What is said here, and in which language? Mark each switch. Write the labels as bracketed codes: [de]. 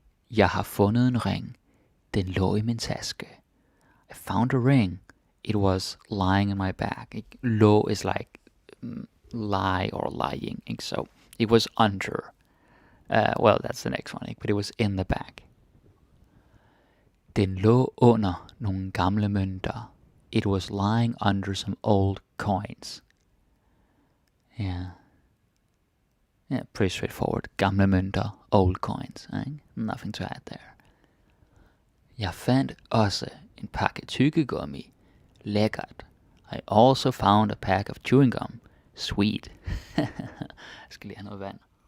[da] Jeg har fundet en ring. Den lå i min taske. [en] I found a ring. It was lying in my bag. Lå is like lie or lying. So it was under. Well, that's the next one. But it was in the bag. [da] Den lå under nogle gamle mønter. [en] It was lying under some old coins. Yeah. Yeah, pretty straightforward. Gamle mønter, old coins. Right? Nothing to add there. [da] Jeg fandt også en pakke tyggegummi. Lækkert. [en] I also found a pack of chewing gum. Sweet. [da] Jeg skal lige have noget vand.